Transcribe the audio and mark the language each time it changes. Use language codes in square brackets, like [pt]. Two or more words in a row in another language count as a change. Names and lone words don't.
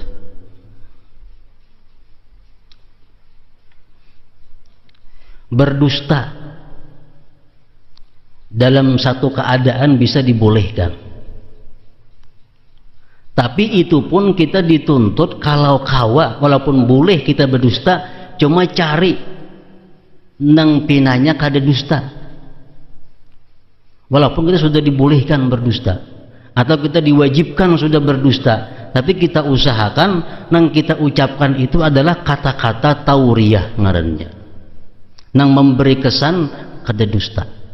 [id] Berdusta dalam satu keadaan bisa dibolehkan. Tapi itu pun kita dituntut kalau kawa, walaupun boleh kita berdusta, [bjn] cuma cari nang pinanya kada dusta. [id] Walaupun kita sudah dibolehkan berdusta, atau kita diwajibkan sudah berdusta, tapi kita usahakan nang kita ucapkan itu adalah kata-kata tauriyah ngarannya, nang memberi kesan kada dusta.